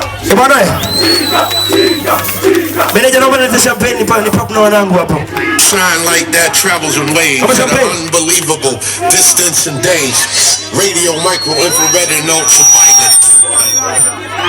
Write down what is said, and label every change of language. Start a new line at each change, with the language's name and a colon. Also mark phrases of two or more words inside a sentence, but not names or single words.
Swahili: Eh, bwana, eh. Meneja, naomba nilete champagne, nipa, nipa kuna wanangu hapa.
English: Shine like that travels in waves Kama at an champagne. unbelievable distance and days. Radio, micro, infrared, and ultraviolet.